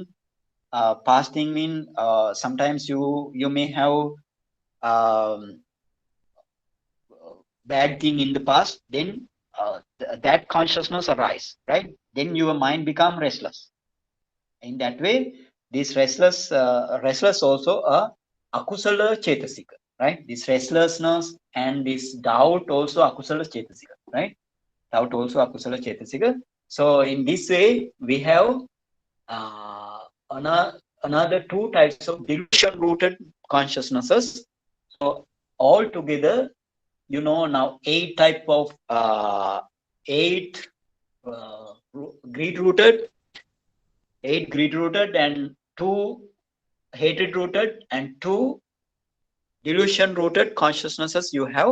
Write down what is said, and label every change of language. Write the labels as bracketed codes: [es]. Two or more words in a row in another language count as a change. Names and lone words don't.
[en] Fasting mean sometimes you may have bad thing in the past. Then that consciousness arise, right? Then your mind become restless. In that way, this restless also a [pi] akusala chetasika, [en] right? This restlessness and this doubt also [pi] akusala chetasika, [en] right? Doubt also [pi] akusala chetasika. [en] So in this way, we have another 2 types of delusion-rooted consciousnesses. So altogether, now 8 type of 8 greed-rooted, 8 greed-rooted, and 2 hatred-rooted, and 2 delusion-rooted consciousnesses you have.